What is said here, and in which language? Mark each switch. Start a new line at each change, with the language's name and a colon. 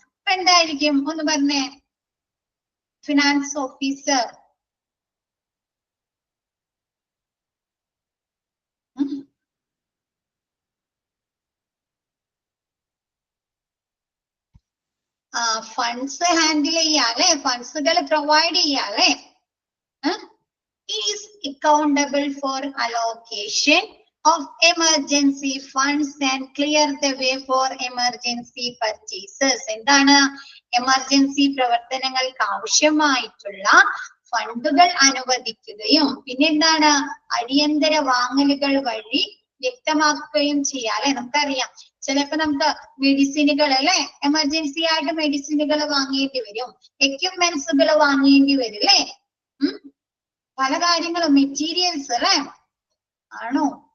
Malayalam: അപ്പൊ എന്തായിരിക്കും ഒന്ന് പറഞ്ഞേ? Finance officer funds handle ചെയ്യാല്ലേ, ഫണ്ട്സുകൾ provide ചെയ്യാല്ലേ.
English: Is accountable for allocation of emergency funds and clear the way for emergency purchases.
Malayalam: എന്താണ്? Emergency പ്രവർത്തനങ്ങൾക്ക് ആവശ്യമായിട്ടുള്ള ഫണ്ടുകൾ അനുവദിക്കുകയും പിന്നെന്താണ്? അടിയന്തര വാങ്ങലുകൾ വഴി വ്യക്തമാക്കുകയും ചെയ്യാം. നമുക്കറിയാം, ചിലപ്പോ നമുക്ക് മെഡിസിനുകൾ അല്ലെ, എമർജൻസി ആയിട്ട് മെഡിസിനുകൾ വാങ്ങേണ്ടി വരും, എക്യുപ്മെന്റ്സുകൾ വാങ്ങേണ്ടി വരും അല്ലെ, പല കാര്യങ്ങളും, മെറ്റീരിയൽസ് അല്ലെ, ആണോ?